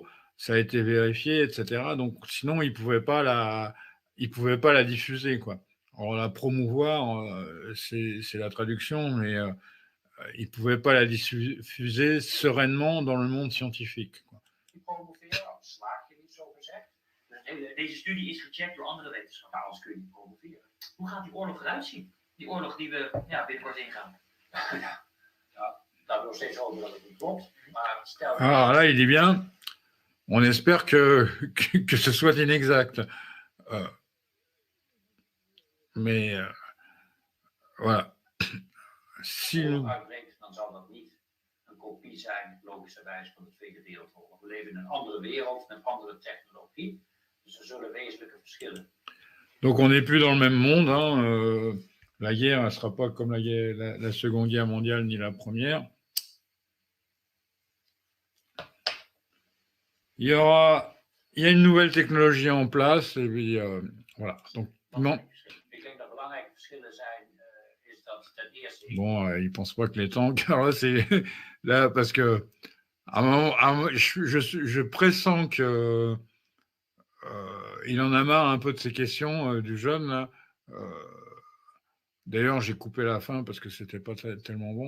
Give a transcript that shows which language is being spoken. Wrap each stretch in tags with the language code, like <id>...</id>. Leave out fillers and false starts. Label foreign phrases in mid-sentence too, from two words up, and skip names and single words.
<fr>Ça a été vérifié, etc. Donc, sinon, il pouvait pas la diffuser, quoi. Alors, la promouvoir, c'est la traduction, mais il pouvait pas la diffuser sereinement dans le monde scientifique, quoi.</fr> <nl>Deze studie is gecheckt door andere wetenschappers. Anders kun je niet promoveren. Hoe gaat die oorlog eruit zien? Die oorlog die we binnenkort ingaan. Daar nog steeds over dat het niet klopt. Maar stel...</nl> <fr>Alors là, il dit bien, on espère que ce soit inexact. Mais voilà. Si nous...</fr> <nl>uitbreekt, dan zal dat niet een kopie zijn, logischerwijs, van de Tweede Wereldoorlog. We leven in een andere wereld, met andere technologie. Dus er zullen wezenlijke verschillen.</nl> <fr>Donc on n'est plus dans le même monde. Hein. La guerre, elle ne sera pas comme la Seconde Guerre mondiale ni la Première. Il y a une nouvelle technologie en place et puis voilà. Donc non.</fr> <nl>Ik denk dat belangrijke verschillen zijn, is dat ten eerste...</nl> <fr>Bon, il pense pas que les tanks. Alors là, c'est là parce que à un moment, je pressens que il en a marre un peu de ces questions du jeune là. D'ailleurs, j'ai coupé la fin parce que c'était pas tellement bon.</fr>